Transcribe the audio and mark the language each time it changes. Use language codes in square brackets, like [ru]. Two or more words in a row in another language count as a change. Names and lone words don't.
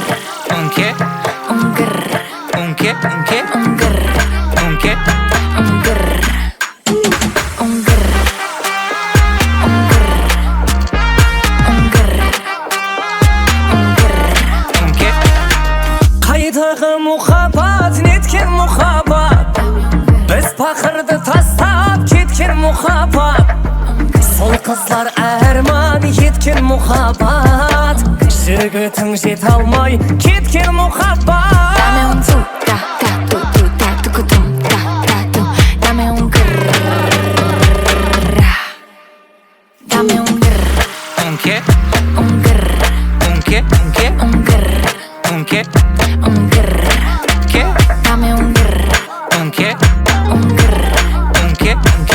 [es] ¿Un qué? Un grr. ¿Un qué? ¿Un qué? Un grr. ¿Un qué? Un grr. Un grr. Un grr. Un grr. Un grr. ¿Un qué? [kk] Qayдағы мұхаббат неткен мұхаббат, біз пақырды тастап кеткен мұхаббат. Сол қызлар әрман еткен мұхаббат, жігітің жете алмай кеткен мұхаббат. [es] Dame un tu, ta, ta, tu, tu, ta, tu, tu, tum, ta, ta, tu. Dame un grr. Dame un grr. ¿Un qué? Un grr. ¿Un qué? ¿Un qué? Un grr. ¿Un qué? Un grr. ¿Qué? Dame un grr. ¿Un qué? Un grr. ¿Un qué? ¿Un qué?